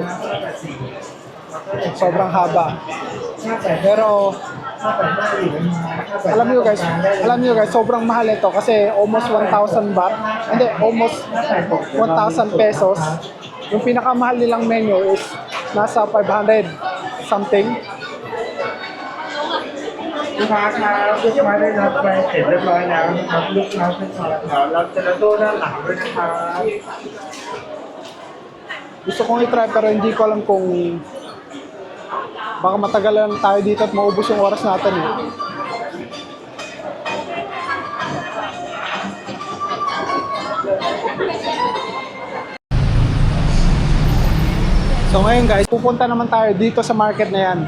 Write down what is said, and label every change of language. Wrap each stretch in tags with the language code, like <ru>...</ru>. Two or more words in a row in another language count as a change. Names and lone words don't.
<tl>Sobrang haba. Pero alam niyo guys, sobrang mahal ito kasi almost 1,000 baht. Hindi, almost 1,000 pesos. Yung pinakamahal nilang menu is nasa 500 something.</tl> <th>ลูกค้าครับลูกค้าได้รับใบเสร็จเรียบร้อยแล้วนะครับลูกค้าเป็นสลัดเรารับเจลาโต้ด้านหลังด้วยนะครับ</th> <tl>Gusto kong i-try pero hindi ko alam kung baka matagal lang tayo dito at maubos yung oras natin eh. So ngayon guys, pupunta naman tayo dito sa market na yan.</tl>